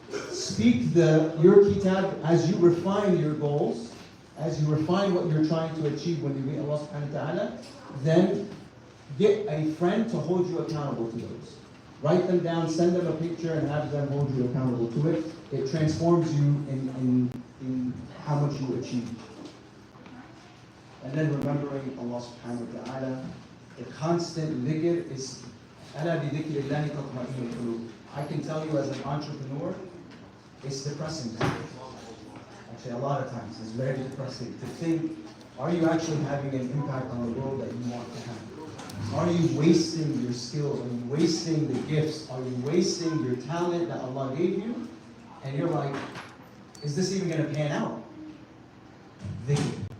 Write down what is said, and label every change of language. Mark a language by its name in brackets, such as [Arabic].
[English] Speak your kitab as you refine your goals, as you refine what you're trying to achieve when you meet Allah subhanahu wa ta'ala. Then get a friend to hold you accountable to those. Write them down, send them a picture, and have them hold you accountable to it. It transforms you in how much you achieve. And then remembering Allah subhanahu wa ta'ala. The constant dhikr is [Arabic] أَلَا بِذِكْرِ اللَّهِ تَطْمَئِنُّ الْقُلُوبُ. [English] I can tell you as an entrepreneur, it's depressing. Actually, a lot of times, it's very depressing to think, are you actually having an impact on the world that you want to have? Are you wasting your skills? Are you wasting the gifts? Are you wasting your talent that Allah gave you? And you're like, is this even going to pan out? Dhikr.